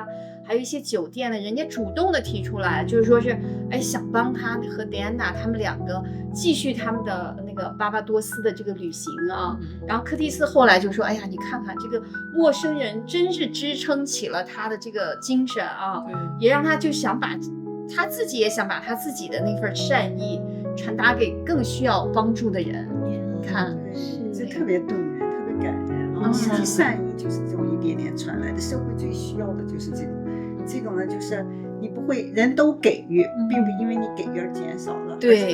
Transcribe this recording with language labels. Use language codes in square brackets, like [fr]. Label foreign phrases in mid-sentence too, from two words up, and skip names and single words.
[zh] 還有一些酒店的人家主動的提出來，就是說是，哎，想幫他和戴安娜他們2個繼續他們的那個巴巴多斯的這個旅行啊。然後柯蒂斯後來就說，哎呀，你看看這個陌生人真是支撐起了他的這個精神啊，也讓他就想把他自己也想把他自己的那份善意傳達給更需要幫助的人。你看，這特別動人，特別感人啊。實際善意就是這種一點點傳來的，社會最需要的就是這種。這種呢，就是你不會人都給予，並不因為你給予而減少了，對，